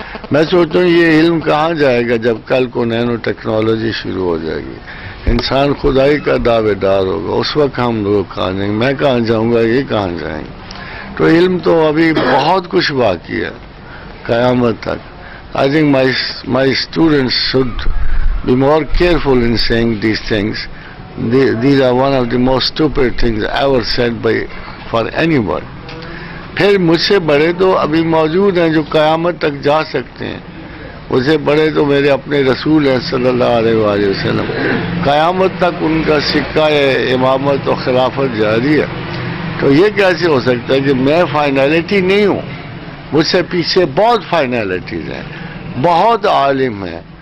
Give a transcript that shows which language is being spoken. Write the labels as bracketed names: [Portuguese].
[Urdu] میں سوچتا ہوں یہ علم کہاں جائے گا جب کل کو نینو ٹیکنالوجی شروع ہو جائے گی، انسان خدائی کا دعوے دار ہوگا، اس وقت ہم لوگ کہاں جائیں گے، میں کہاں جاؤں گا، یہ کہاں جائیں گے. تو علم تو ابھی بہت کچھ باقی ہے قیامت تک. [English] I think my students should be more careful in saying these things. These are one of the most stupid things ever said for anyone. [Urdu] پھر مجھ سے بڑے تو ابھی موجود ہیں جو قیامت تک جا سکتے ہیں. مجھ سے بڑے تو میرے اپنے رسول ہیں صلی اللہ علیہ وآلہ وسلم. قیامت تک ان کا سکہ امامت و خلافت جاری ہے. تو یہ کیسے ہو سکتا ہے کہ میں فائنلٹی نہیں ہوں؟ مجھ سے پیچھے بہت فائنلٹیز ہیں، بہت عالم ہیں.